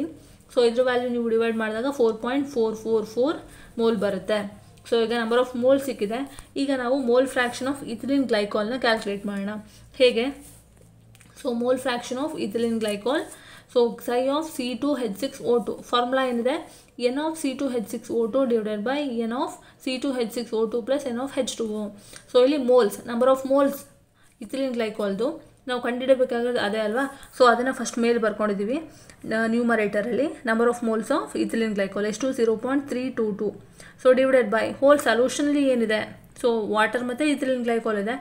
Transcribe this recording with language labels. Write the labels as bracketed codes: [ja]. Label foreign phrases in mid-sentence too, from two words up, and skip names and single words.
[kn] ಸೊ ಇದ್ರ ವ್ಯಾಲ್ಯೂ ನೀವು ಡಿವೈಡ್ ಮಾಡಿದಾಗ 4.444 ಮೋಲ್ ಬರುತ್ತೆ. ಸೊ ಈಗ [en] number of mole [kn] ಸಿಕ್ಕಿದೆ. ಈಗ ನಾವು [en] mole fraction of ethylene glycol [kn] ಕ್ಯಾಲ್ಕುಲೇಟ್ ಮಾಡೋಣ. [en] ಹೇಗೆ? so mole fraction of ethylene glycol, so Xi of C2H6O2 formula ಏನಿದೆ, N of C2H6O2 / N of C2H6O2 + N of H2O. [kn] ಸೊ ಇಲ್ಲಿ ಮೋಲ್ಸ್, [en] number of moles [kn] ಇಥಿಲಿನ್ ಗ್ಲೈಕಾಲ್ದು ನಾವು ಕಂಡುಹಿಡಬೇಕಾಗೋದು ಅದೇ ಅಲ್ವಾ. ಸೊ ಅದನ್ನು ಫಸ್ಟ್ ಮೇಲೆ ಬರ್ಕೊಂಡಿದ್ದೀವಿ ನ್ಯೂಮರೇಟರಲ್ಲಿ. [en] number of moles of ethylene glycol [kn] ಎಷ್ಟು, 0.322. [en] so divided by whole solution [kn] ಏನಿದೆ, [en] so water [kn] ಮತ್ತು ಇಥಿಲಿನ್ ಗ್ಲೈಕಾಲ್ ಇದೆ.